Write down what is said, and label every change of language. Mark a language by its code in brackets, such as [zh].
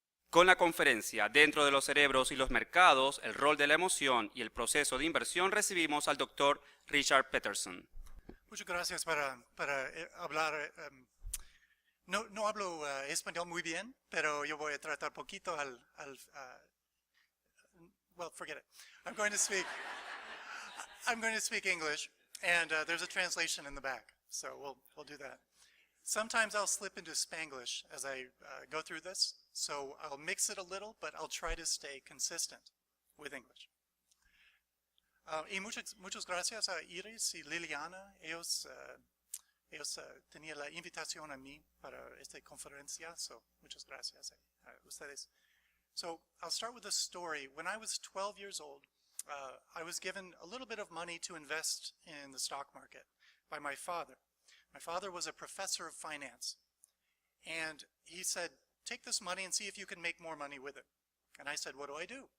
[es] Con la conferencia Dentro de los Cerebros y los Mercados, el rol de la emoción y el proceso de inversión, recibimos al Dr. Richard PETERSON. Muchas gracias para hablar. No hablo español muy bien, pero yo voy a tratar poquito [en] well, forget it. I'm going to speak English, and there's a translation in the back, so we'll do that. Sometimes I'll slip into Spanglish as I go through this, so I'll mix it a little, but I'll try to stay consistent with English. [es] Y muchas gracias a Iris y Liliana. Ellos tenían la invitación a mí para esta conferencia, so muchas gracias a ustedes. [en] So I'll start with a story. When I was 12 years old, I was given a little bit of money to invest in the stock market by my father. My father was a professor of finance, and he said, take this money and see if you can make more money with it. And I said, what do I do?